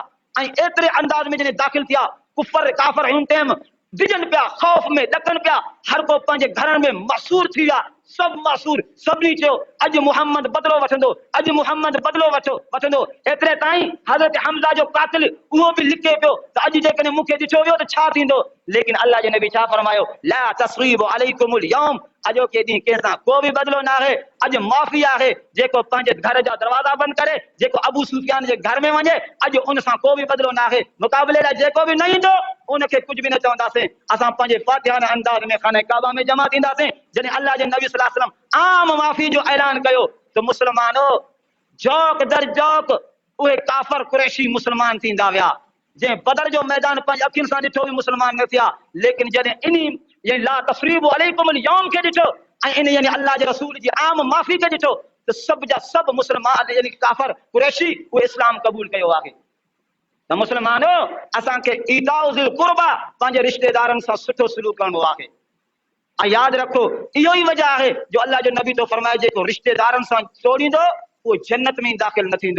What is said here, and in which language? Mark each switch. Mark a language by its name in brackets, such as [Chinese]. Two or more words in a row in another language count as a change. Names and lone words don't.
[Sindhi] ऐं एतिरे अंदाज़ में जॾहिं दाख़िल थिया काफ़र हुन टाइम डिजन पिया, खौफ में ॾकनि पिया, हर को पंहिंजे घरनि में मासूर थी विया, सभु मासूर। सभिनी चयो अॼु मुहम्मद बदिलो वठंदो, अॼु मुहम्मद बदिलो वठंदो। एतिरे ताईं हज़रत हमज़ा जो कातिल उहो बि लिखे पियो त अॼु जेकॾहिं मूंखे ॾिठो वियो त छा थींदो। लेकिन अल्लाह जे नबी छा फरमायो, [Arabic] لا تثريب عليكم اليوم, [Sindhi] अॼो के ॾींहुं कंहिंसां को बि बदिलो न आहे। अॼु माफ़ी आहे जेको पंहिंजे घर जा दरवाज़ा बंदि करे, जेको अबू सुफियान जे घर में वञे, अॼु उन सां को बि बदिलो न आहे। मुक़ाबले लाइ जेको बि न ईंदो उनखे कुझु बि न चवंदासीं। असां पंहिंजे फातिहाना अंदाज़ में खाने काबा में जमा थींदासीं। जॾहिं अल्लाह जे नबी [Arabic] صلى الله عليه وسلم [Sindhi] आम माफ़ी जो ऐलान कयो त मुस्लमानो जौक दर जौक उहे काफ़र कुरैशी मुस्लमान थींदा विया। जंहिं बदर जो मैदान पंहिंजी अखियुनि सां ॾिठो बि मुस्लमान न थिया। लेकिन जॾहिं इन [Arabic] لا تثريب عليكم اليوم [Sindhi] खे ॾिठो ऐं इन यानी अल्लाह जे रसूल जी आम माफ़ी खे ॾिठो त सभु जा सभु मुस्लमान यानी काफ़र कुरैशी उहे इस्लाम क़बूल कयो आहे। त मुस्लमानो असांखे [Arabic] إيتاء القربى [Sindhi] पंहिंजे रिश्तेदारनि सां सुठो सलूक करणो आहे। ऐं यादि रखो इहो ई वजह आहे जो अल्लाह जो नबी तो फरमाए जेको रिश्तेदारनि सां तोड़ींदो उहो जन्नत में दाख़िल न थींदो।